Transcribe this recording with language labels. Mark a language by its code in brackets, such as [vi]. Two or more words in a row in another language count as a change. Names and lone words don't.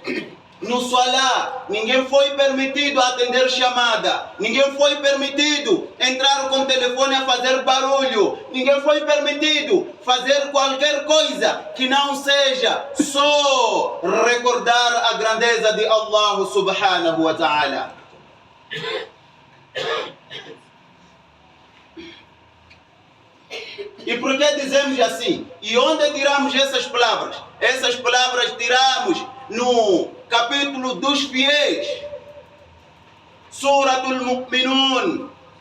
[pt] No Salah, ninguém foi permitido atender chamada, ninguém foi permitido entrar com o telefone a fazer barulho, ninguém foi permitido fazer qualquer coisa que não seja só recordar a grandeza de Allah [ar] سبحانه وتعالى. [pt] E por que dizemos assim? E onde tiramos essas palavras? Essas palavras tiramos no capítulo dos fiéis, Suratul Mu'minun.